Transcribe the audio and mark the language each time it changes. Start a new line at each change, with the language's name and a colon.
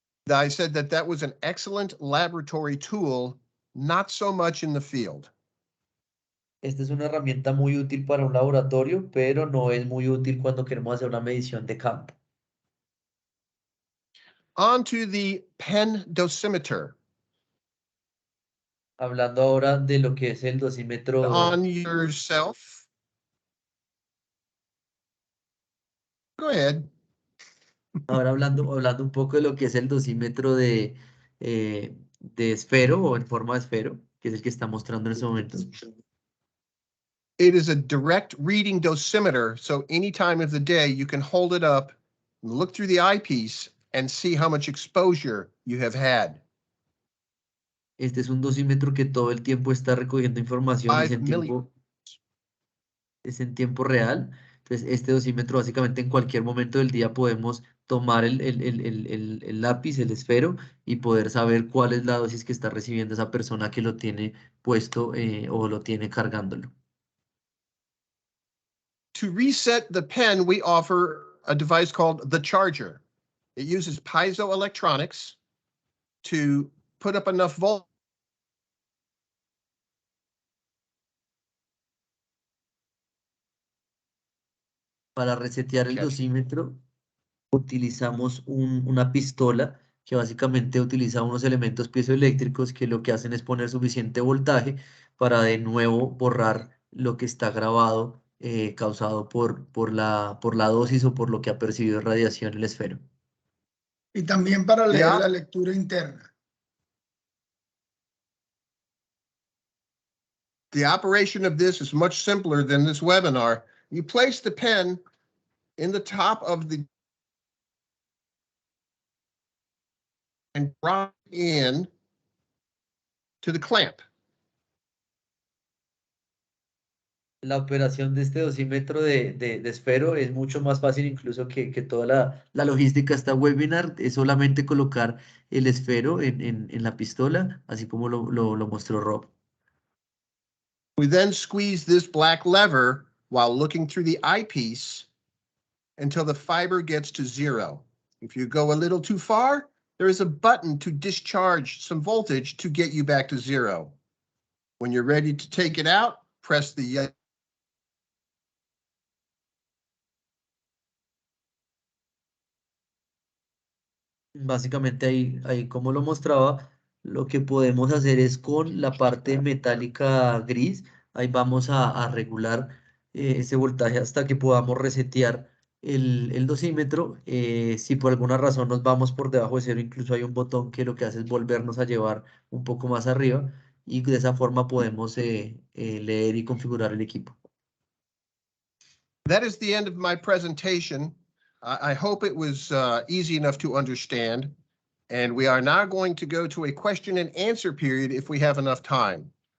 English: I said that that was an excellent laboratory tool, not so much in the field.
Spanish: Esta es una herramienta muy útil para un laboratorio, pero no es muy útil cuando queremos hacer una medición de campo.
English: On to the pen dosimeter.
Spanish: Hablando ahora de lo que es el dosímetro.
English: On yourself. Go ahead.
Spanish: Ahora hablando un poco de lo que es el dosímetro de esfero o en forma de esfero, que es el que está mostrando en este momento.
English: It is a direct reading dosimeter, so any time of the day you can hold it up, look through the eyepiece, and see how much exposure you have had.
Spanish: Este es un dosímetro que todo el tiempo está recogiendo información, es en tiempo real. Entonces, este dosímetro básicamente en cualquier momento del día podemos tomar el lápiz, el esfero, y poder saber cuál es la dosis que está recibiendo esa persona que lo tiene puesto o lo tiene cargándolo.
English: To reset the pen, we offer a device called the charger. It uses piezoelectronics to put up enough voltage.
Spanish: Para resetear el dosímetro utilizamos una pistola que básicamente utiliza unos elementos piezoeléctricos que lo que hacen es poner suficiente voltaje para de nuevo borrar lo que está grabado causado por la dosis o por lo que ha percibido radiación el esfero. Y también para leer la lectura interna.
English: The operation of this is much simpler than this webinar. You place the pen in the top of the and drop in to the clamp.
Spanish: La operación de este dosímetro de esfero es mucho más fácil incluso que toda la logística de esta webinar. Es solamente colocar el esfero en la pistola, así como lo mostró Rob.
English: We then squeeze this black lever while looking through the eyepiece until the fiber gets to 0. If you go a little too far, there is a button to discharge some voltage to get you back to 0. When you're ready to take it out, press the
Spanish: Básicamente ahí como lo mostraba, lo que podemos hacer es con la parte metálica gris, ahí vamos a regular ese voltaje hasta que podamos resetear el dosímetro. Si por alguna razón nos vamos por debajo de 0, incluso hay un botón que lo que hace es volvernos a llevar un poco más arriba y de esa forma podemos leer y configurar el equipo.
English: That is the end of my presentation. I hope it was easy enough to understand. And we are now going to go to a question and answer period if we have enough time.